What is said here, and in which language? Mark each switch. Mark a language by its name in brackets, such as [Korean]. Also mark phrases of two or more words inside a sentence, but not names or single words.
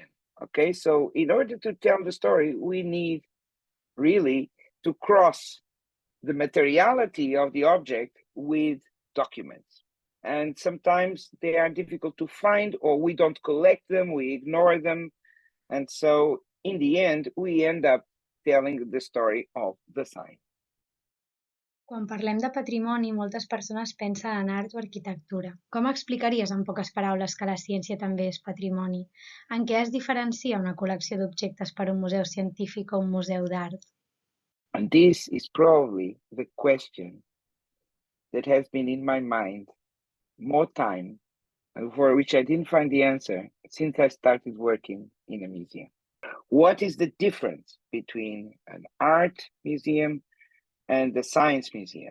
[English] Okay, so in order to tell the story, we need really to cross the materiality of the object with documents. And sometimes they are difficult to find, or we don't collect them, we ignore them. And so in the end, we end up telling the story of the science. [Catalan] Quan parlem de patrimoni, moltes persones pensen en art o arquitectura. Com explicaries en poques paraules que la ciència també és patrimoni? En què es diferencia una col·lecció d'objectes per un museu científic o un museu d'art? [English] And this is probably the question that has been in my mind more time, and for which I didn't find the answer since I started working in a museum. What is the difference between an art museum and the science museum?